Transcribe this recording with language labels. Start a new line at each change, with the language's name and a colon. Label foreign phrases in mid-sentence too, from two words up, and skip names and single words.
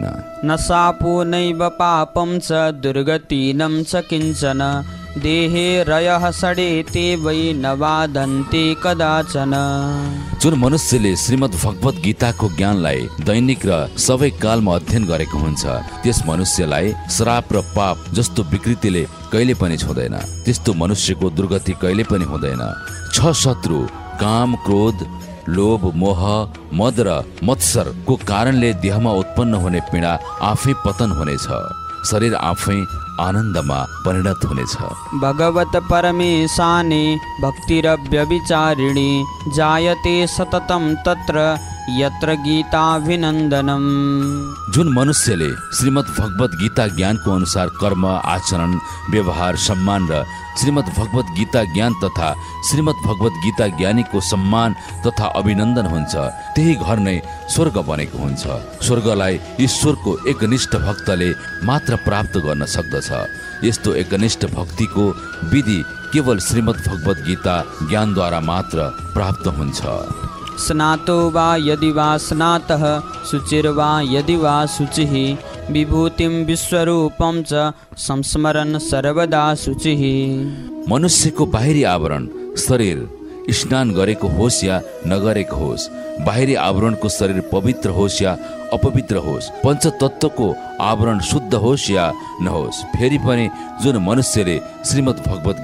Sanskrit: न शापो नैव पापं च दुर्गतिनं च किञ्चन देहे रयः सडेते वै न बाधन्ते कदाचन।
Nepali: जुन मनुष्यले श्रीमद् भगवत गीताको ज्ञानलाई दैनिक र सबै कालमा अध्ययन गरेको हुन्छ त्यस मनुष्यलाई श्राप र पाप जस्तो विकृतिले कहिले पनि छुँदैन त्यस्तो मनुष्यको दुर्गति कहिले पनि हुँदैन। 6 शत्रु काम, क्रोध, लोभ, मोह, मद र मत्सर को कारणले देहमा उत्पन्न हुने पीडा आफै पतन हुनेछ, शरीर आफै आनन्दमा परिणत हुनेछ।
Sanskrit: भगवत परमेशाने भक्तिरव्यभिचारिणी जायते सततं तत्र यत्र गीताभिनन्दनम्।
Nepali: जुन मनुष्यले श्रीमद् भगवत गीता ज्ञानको अनुसार कर्म, आचरण, व्यवहार, सम्मान र श्रीमद् भगवत गीता ज्ञान तथा श्रीमद् भगवत गीता ज्ञानीको सम्मान तथा अभिनन्दन हुन्छ, त्यही घर नै स्वर्ग बनेको हुन्छ। स्वर्गलाई ईश्वरको एकनिष्ठ भक्तले मात्र प्राप्त गर्न सक्दछ। यस्तो एकनिष्ठ भक्तिको विधि केवल श्रीमद् भगवत गीता ज्ञानद्वारा मात्र प्राप्त हुन्छ।
Sanskrit: स्नातो वा यदि वा स्नातः, शुचिर्वा यदि वा शुचिः, विभूतिं विश्वरूपं च संस्मरन् सर्वदा शुचिः।
Nepali: मनुष्यको बाहिरी आवरण शरीर स्नान गरेको होस् या नगरेको होस्, बाहिरी आवरणको शरीर पवित्र होस् या अपवित्र होस्, पञ्चतत्त्वको आवरण शुद्ध होस् या नहोस्, फेरि पनि जुन मनुष्यले श्रीमद् भगवत